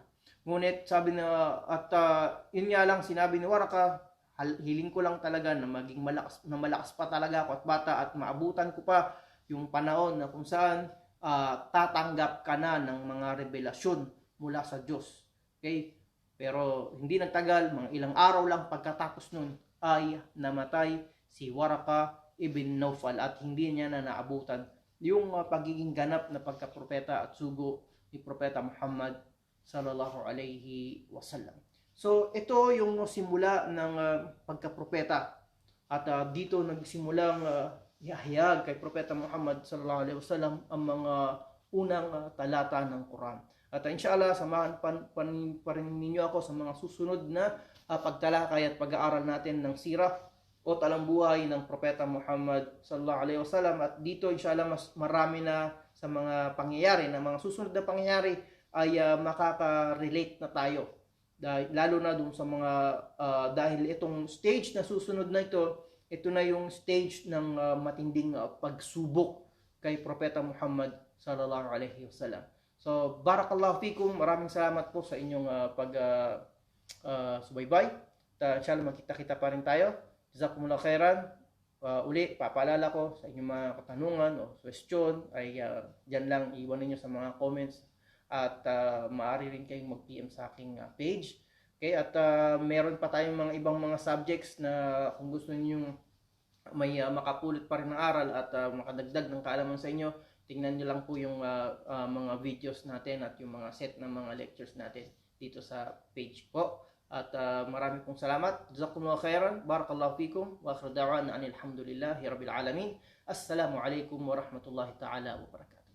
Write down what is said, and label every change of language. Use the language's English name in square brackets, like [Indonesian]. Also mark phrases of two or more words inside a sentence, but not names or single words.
[Filipino] Ngunit sabi na yun nga lang sinabi ni Waraka, hiling ko lang talaga na maging malakas pa talaga ako at bata at maabutan ko pa yung panahon na kung saan tatanggap ka na ng mga revelasyon mula sa Diyos. Okay? Pero hindi nagtagal, mga ilang araw lang pagkatapos nun ay namatay si Waraka ibn Nawfal at hindi niya na naabutan yung pagiging ganap na pagkapropeta at sugo ni Propeta Muhammad [Arabic] صلى الله عليه وسلم. [Filipino] So ito yung simula ng pagkapropeta at dito nagsimulang ihayag kay Propeta Muhammad [Arabic] صلى الله عليه وسلم [Filipino] ang mga unang talata ng Quran. At inshallah, samahan pa rin ninyo ako sa mga susunod na pagtalakay at pag-aaral natin ng sirah o talambuhay ng Propeta Muhammad [Arabic] صلى الله عليه وسلم. [Filipino] At dito inshallah mas marami na sa mga pangyayari, na mga susunod na pangyayari ay makaka-relate na tayo. Lalo na dun sa mga dahil itong stage na susunod na ito na yung stage ng matinding pagsubok kay Propeta Muhammad [Arabic] صلى الله عليه وسلم. [Filipino] So, [Arabic] بارك الله فيكم. [Filipino] Maraming salamat po sa inyong subaybay. Inshallah, magkita-kita pa rin tayo. [Arabic] جزاكم الله خيرا. [Filipino] Uli, papaalala ko sa inyong mga katanungan o question ay dyan lang iwan ninyo sa mga comments. At maaari rin kayong mag-PM sa aking page. Okay? At meron pa tayong mga ibang mga subjects na kung gusto niyo may makapulot pa rin ng aral at makadagdag ng kaalaman sa inyo, tingnan nyo lang po yung mga videos natin at yung mga set ng mga lectures natin dito sa page po. At marami pong salamat. [Arabic] جزاكم الله خيرا. بارك الله فيكم. وآخر دعوانا أن الحمد لله رب العالمين. السلام عليكم ورحمة الله تعالى وبركاته.